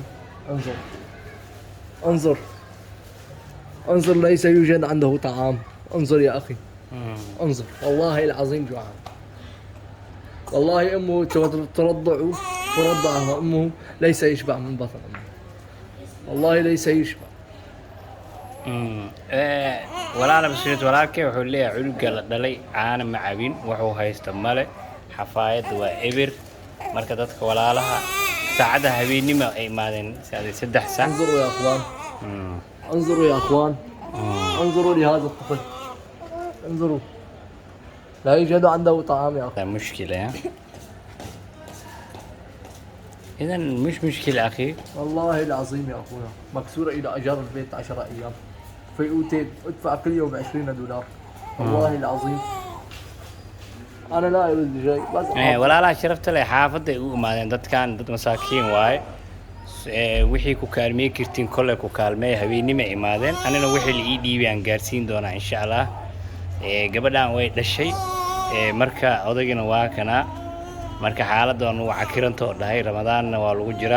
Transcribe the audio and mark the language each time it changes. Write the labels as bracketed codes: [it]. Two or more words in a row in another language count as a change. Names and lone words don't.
[ar] انظر انظر انظر، ليس يوجد عنده طعام. انظر يا أخي، انظر، والله العظيم جوعان. والله أمه ترضعه أمه ليس يشبع من بطن أمه، والله ليس يشبع. [so] walaala basiirad walaalkay wuxuu leeyahay cunuga la dhalay caana ma cabin, wuxuu haysta male, xafaayadda waa eber. marka dadka walaalaha saacada habeenimo ay imaadeen 3 saac. [ar] انظروا يا اخوان، انظروا يا اخوان، انظروا لهذا الطفل، انظروا، لا يوجد عنده طعام يا اخي. مشكلة. إذا مش مشكلة أخي. والله العظيم يا اخونا مكسورة الى اجار البيت 10 ايام في اوتيل، ادفع كل يوم 20 دولار. والله العظيم انا لا اريد شيء بس. [so] walaalaha sharafta leh xaafadda ay u imaadeen dadkan dad masaakiin waaye. wixii ku kaalmeey kartiin kolle ku kaalmeey, habeenimo ay imaadeen. anina wixii la ii dhiibay aan gaarsiin doonaa [ar] إن شاء الله. [so] gabadhan way dhashay, marka odagina waa kana. marka xaaladdan waa cakiranto dhahay, ramadaanna waa lagu jiraa.